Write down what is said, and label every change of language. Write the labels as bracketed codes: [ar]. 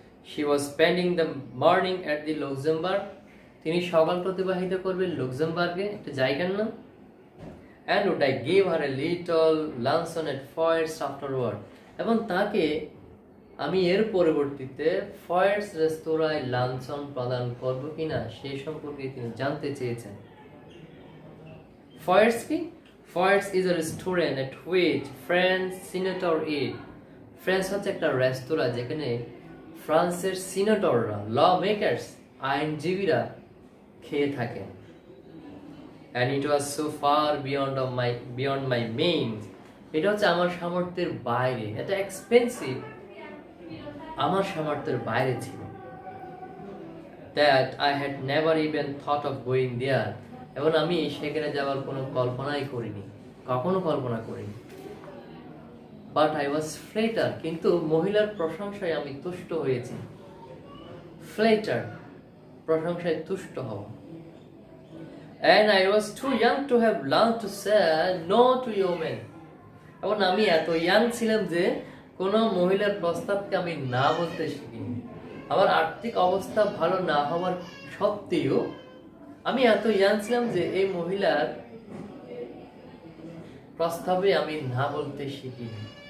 [en] she was spending the morning at the Luxembourg, [bn] তিনি সকাল অতিবাহিত করবেন লুক্সেমবার্গে, একটা জায়গার নাম। [en] And would I give her a little luncheon at Foyers afterward, [bn] এবং তাকে আমি এর পরবর্তীতে ফয়ের্স রেস্তোরাঁয় লাঞ্ছন প্রদান করব কিনা সেই সম্পর্কে তিনি জানতে চেয়েছেন। ফয়ের্স কি? [en] Foyot's is a restaurant at which French senator eat. [bn] France হচ্ছে একটা রেস্তোরাঁ যেখানে ফ্রান্সের সিনেটররা, ল মেকার্স, আইনজীবীরা খেয়ে থাকেন। [en] And it was so far beyond my means. [bn] এটা হচ্ছে আমার সামর্থ্যের বাইরে, এটা এক্সপেন্সিভ, আমার সামর্থ্যের বাইরে ছিল। [en] That I had never even thought of going there. [bn] এবং আমি সেখানে যাওয়ার কোনো কল্পনাই করিনি, কখনো কল্পনা করিনি। [en] But I was flattered, [bn] কিন্তু মহিলার প্রশংসায় আমি তুষ্ট হয়েছি। Flattered, প্রশংসায় তুষ্ট হওয়া। [en] And I was too young to have learned to say no to women. [bn] এবং আমি এত ইয়াং ছিলাম যে কোনো মহিলার প্রস্তাবকে আমি না বলতে শিখিনি। আমার আর্থিক অবস্থা ভালো না হওয়ার সত্ত্বেও আমি এত ইয়াং ছিলাম যে এই মহিলার প্রস্তাবে আমি না বলতে শিখিনি।